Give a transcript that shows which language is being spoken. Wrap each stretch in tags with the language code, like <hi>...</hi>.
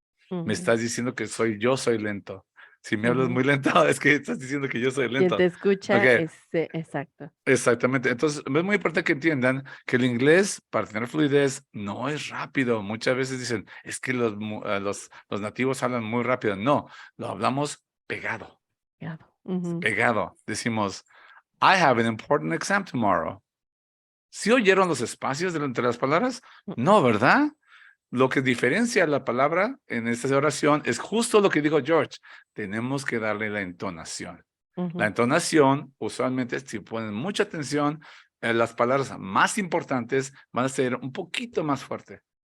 <es>Me estás diciendo que yo soy lento. Si me hablas muy lento, es que estás diciendo que yo soy lento. Quien te escucha</es> <en>Okay.</en> <es>Exacto. Exactamente. Entonces, es muy importante que entiendan que el inglés, para tener fluidez, no es rápido. Muchas veces dicen, es que los nativos hablan muy rápido. No, lo hablamos pegado. Pegado. Decimos,</es> <en>I have an important exam tomorrow.</en> <es>¿Sí oyeron los espacios entre las palabras? No, ¿verdad? Lo que diferencia la palabra en esta oración es justo lo que dijo George. Tenemos que darle la entonación. La entonación, usualmente, si ponen mucha atención, las palabras más importantes van a ser un poquito más fuertes.</es>